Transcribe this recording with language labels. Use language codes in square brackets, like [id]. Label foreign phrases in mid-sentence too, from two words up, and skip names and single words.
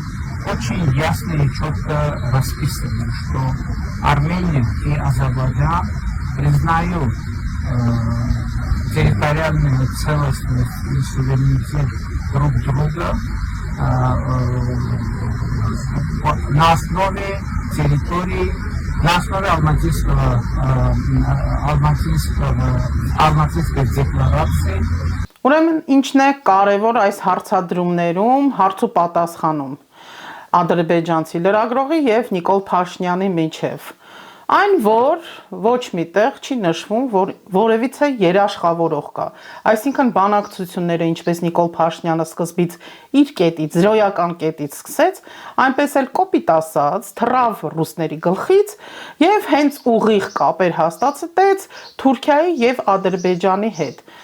[ru] очень ясно и четко расписано, что Армения и Азербайджан признают территориальную целостность и суверенитет друг друга на основе территории, на основе Ալմատինской декларации. [hy] Ուրեմն ինչն է կարևոր այս հարցադրումներում, հարց ու պատասխանում ադրբեջանցի լրագրողի եւ Նիկոլ Փաշինյանի միջև։ Այն, որ ոչ միտեղ չի նշվում, որ որևիցե երաշխավորող կա։ Այսինքն բանակցությունները, ինչպես Նիկոլ Փաշինյանը սկզբից իր կետից, զրոյական կետից սկսեց, այնպես էլ կոպիտ ասած, թռավ ռուսների գլխից եւ հենց ուղիղ կապեր հաստատեց Թուրքիայի եւ Ադրբեջանի հետ։